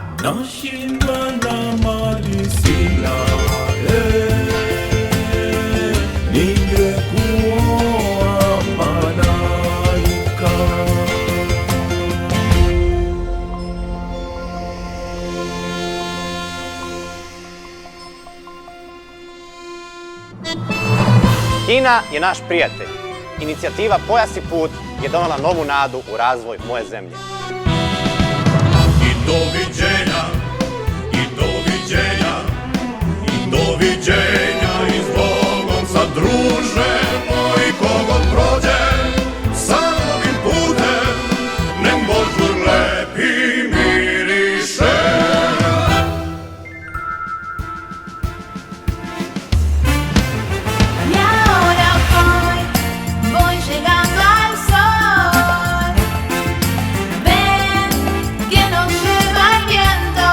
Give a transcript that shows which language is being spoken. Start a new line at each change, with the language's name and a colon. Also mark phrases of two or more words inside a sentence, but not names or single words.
Swahili: Nashinda na mali sina, ningekuoa malaika.
Serbian: Kina je naš prijatelj. Inicijativa Pojas i put je donela novu nadu u razvoj moje zemlje. I doviđenja, i doviđenja, i doviđenja, i s Bogom sad druže moj, kogod prođe samim putem, nek Božur lepi miriše.
Spanish: Y ahora voy llegando al sol. Ven que nos lleva el viento.